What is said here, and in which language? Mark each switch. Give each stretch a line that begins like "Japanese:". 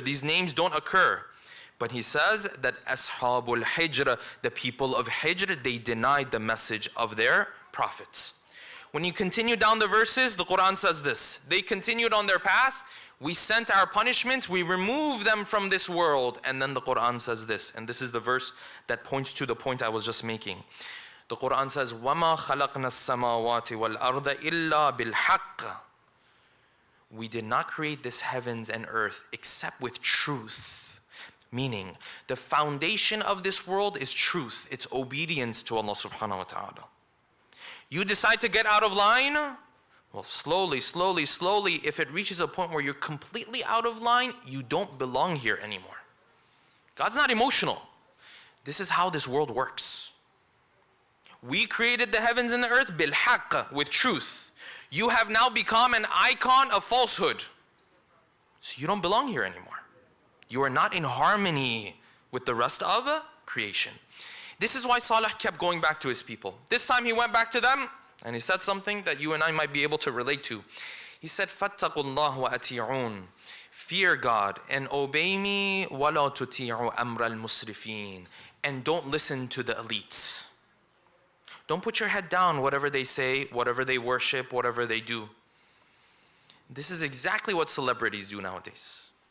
English: These names don't occur. But He says that Ashabul Hijr, the people of Hijr, they denied the message of their prophets. When you continue down the verses, the Quran says this: they continued on their path, we sent our punishment, we removed them from this world. And then the Quran says this, and this is the verse that points to the point I was just making. The Quran says,
Arabic: وَمَا خَلَقْنَا السَّمَاوَاتِ وَالْأَرْضَ إِلَّا بِالْحَقِّ.
English: We did not create this heavens and earth except with truth. Meaning, the foundation of this world is truth. It's obedience to Allah subhanahu wa ta'ala. You decide to get out of line, well, slowly, if it reaches a point where you're completely out of line, you don't belong here anymore. God's not emotional. This is how this world works. We created the heavens and the earth bil-haqq, with truth. You have now become an icon of falsehood. So you don't belong here anymore. You are not in harmony with the rest of creation. This is why Saleh kept going back to his people. This time he went back to them and he said something that you and I might be able to relate to. He said,
Arabic: فَاتَّقُوا اللَّهَ وَأَتِيعُونَ.
English: Fear God and obey me,
Arabic: وَلَا تُطِيعُوا أَمْرَ الْمُسْرِفِينَ.
English: And don't listen to the elites. Don't put your head down, whatever they say, whatever they worship, whatever they do. This is exactly what celebrities do nowadays.